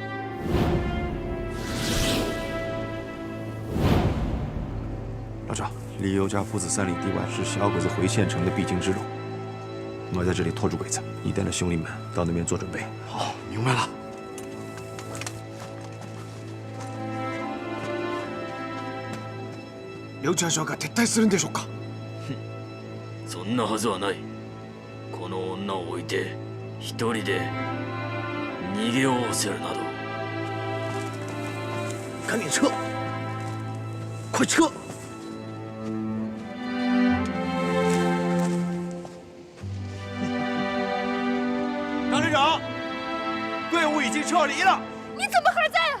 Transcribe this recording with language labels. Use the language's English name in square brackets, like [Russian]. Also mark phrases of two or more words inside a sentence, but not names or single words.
[Chinese] 老赵， 离尤家父子3里地外是小鬼子回县城的必经之路。我在这里拖住鬼子，你带着兄弟们到那边做准备。好，明白了。 [Japanese] 劉川将が撤退するんでしょうか。そんなはずはない。この女を置いて一人で逃げようせるなど。 [Chinese] 赶紧撤！快撤！大队长，队伍已经撤离了。你怎么还在啊？